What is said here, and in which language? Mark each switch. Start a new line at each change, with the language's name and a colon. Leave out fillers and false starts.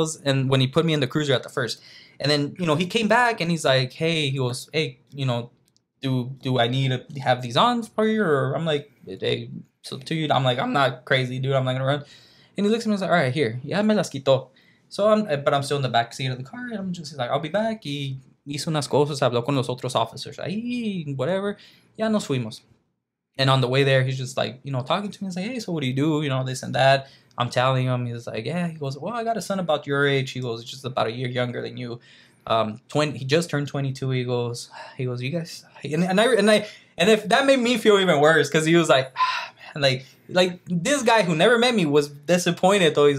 English: And when he put me in the cruiser at the first. And then, he came back and he's like, hey, he goes, hey, do I need to have these on for you? Or I'm like, hey, so to you, I'm like, I'm not crazy, dude. I'm not going to run. And he looks at me and he's like, all right, here. Yeah,
Spanish: me las quitó.
English: So I'm still in the back seat of the car. And I'm just like, I'll be back.
Spanish: Y hizo unas cosas, habló con los otros officers. Ahí,
English: whatever.
Spanish: Ya nos fuimos.
English: And on the way there, he's just like, talking to me. He's like, hey, so what do you do? This and that. I'm telling him. He's like, yeah. He goes, well, I got a son about your age. He goes, just about a year younger than you. He just turned 22. He goes, you guys, and if that made me feel even worse, because he was like, man, like this guy who never met me was disappointed though.